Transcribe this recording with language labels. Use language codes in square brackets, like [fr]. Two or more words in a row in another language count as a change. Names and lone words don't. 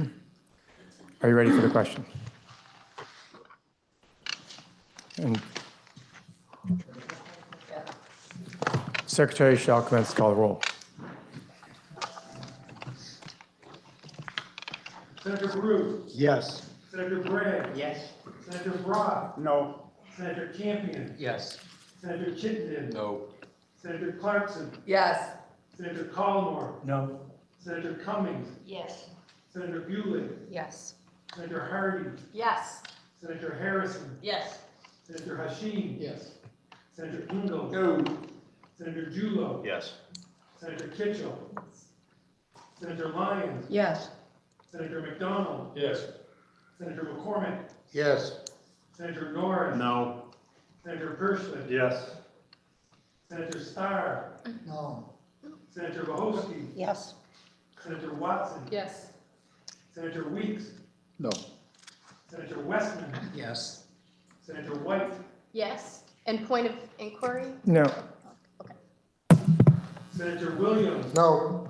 [en] Are you ready for the question? And Secretary shall commence to call the roll. Senator Brew. Yes. Senator Bragg. Yes. Senator Brock. No. Senator Campion. Yes. Senator Chittenden. No. Senator Clarkson. Yes. Senator Collmore. No. Senator Cummings. Yes. Senator Bueller. Yes. Senator Hardy. Yes. Senator Harrison. Yes. Senator Hashim. Yes. Senator Ingle. No. Senator Julo. Yes. Senator Kitchell. Senator Lyons. Yes. Senator McDonald. Yes. Senator McCormick. Yes. Senator Norris. No. Senator Perschlett. Yes. Senator Starr. No. Senator Bohosky. Yes. Senator Watson. Yes. Senator Weeks. No. Senator Westman. Yes. Senator White. Yes. And point of inquiry? No. Senator Williams. No.